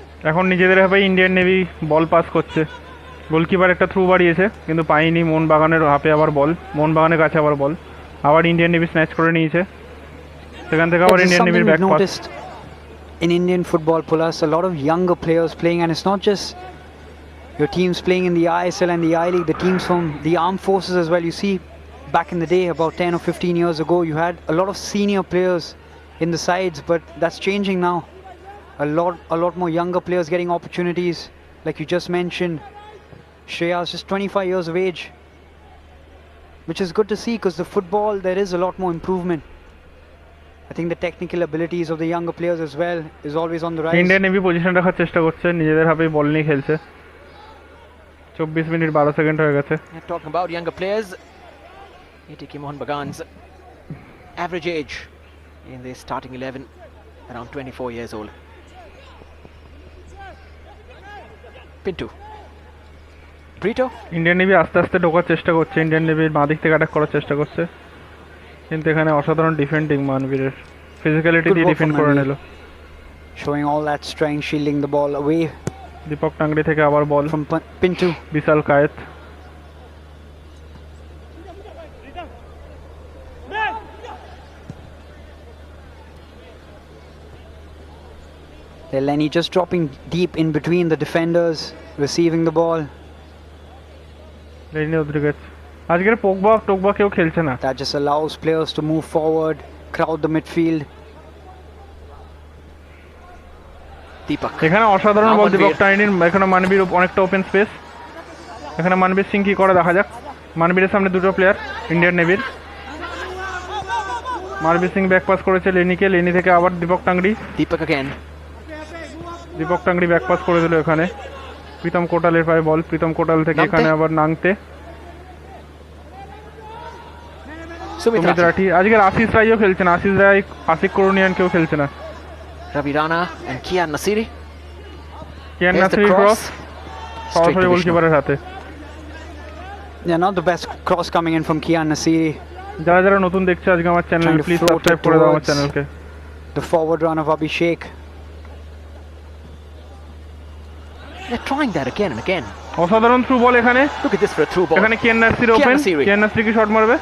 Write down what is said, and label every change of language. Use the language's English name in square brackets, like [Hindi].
[Bangla] এখন নিজেদের হাফে ইন্ডিয়ান নেভি বল পাস করছে। গোলকিপার একটা থ্রু বাড়িয়েছে কিন্তু পায়নি, মোহনবাগানের হাফে আবার বল, মোহনবাগানের কাছে আবার বল, আবার ইন্ডিয়ান নেভি স্ন্যাচ করে নিয়েছে, সেখান থেকে আবার Indian নেভির back pass. [English] In Indian football, Pulas, a lot of younger players playing, and it's not just your teams playing in the ISL and the I-League, the teams from the armed forces as well. You see, back in the day, about 10 or 15 years ago, you had a lot of senior players in the sides, but that's changing now. A lot more younger players getting opportunities, like you just mentioned. Shreya is just 25 years of age, which is good to see, because the football, there is a lot more improvement. I think the technical abilities of the younger players as well is always on the rise. [Bangla] Indian navy position রাখার চেষ্টা করছে, নিজেদের হাফে বল নিয়ে খেলছে। 24 minute 12 second হয়ে গেছে। [English] Talking about younger players, ATK Mohunbagan's average age in the starting 11 around 24 years old. Pinto. Brito. [Bangla] Indian navy আস্তে আস্তে ঢোকার চেষ্টা করছে, ইন্ডিয়ান নেভির বাঁ দিক থেকে অ্যাটাক করার চেষ্টা করছে, কিন্তু এখানে অসাধারণ ডিফেন্ডিং মানবীরের, ফিজিক্যালিটি দিয়ে ডিফেন্ড করে নিল। [English] Showing all that strength, shielding the ball away. [Bangla] Dipak tangri থেকে আবার বল [English] from Pinto. [Bangla] Vishal Kaith. [English] There Lenny just dropping deep in between the defenders, receiving the ball. [Bangla] Lenny Rodriguez আজকের পোগবা কেউ খেলছে না। [English] That just allows players to move forward, crowd the midfield. Deepak. [Bangla] এখানে অসাধারণ বল দীপক টাইনির, এখানে মানবীর অনেকটা ওপেন স্পেস, এখানে মানবীর সিং কি করে দেখা যাক। মানবীরের সামনে দুটো player Indian নেভির। মানবীর Singh back pass করেছে লেনিকে, লেনি থেকে আবার Dipak tangri. [English] Deepak again. [Bangla] Dipak tangri back pass করে দিল এখানে, প্রীতম কোটালের পায়ে বল, প্রীতম কোটাল থেকে এখানে আবার নাংতে। সুমিত রাঠি, আজকের আশিস রায়ও খেলছে না, আশিস রায় আশিক করুনিয়ান কেউ খেলছে না। [English] Ravi Rana and Kian Nasiri. [Bangla] Kiyan Nasiri cross সরাসরি গোলকিপারের হাতে। [English] Yeah, not the best cross coming in from Kian Nasiri. [Bangla] যারা যারা নতুন দেখছে আজকে আমার চ্যানেল, প্লিজ সাবস্ক্রাইব করে দাও আমার চ্যানেলকে। [English] The forward run of Abhishek. They're trying that again and again. [Bangla] অসাধারণ থ্রু বল এখানে। [English] Look at this for a through ball. [Bangla] এখানে Kiyan Nasiri open, Kiyan Nasiri কি শট মারবে?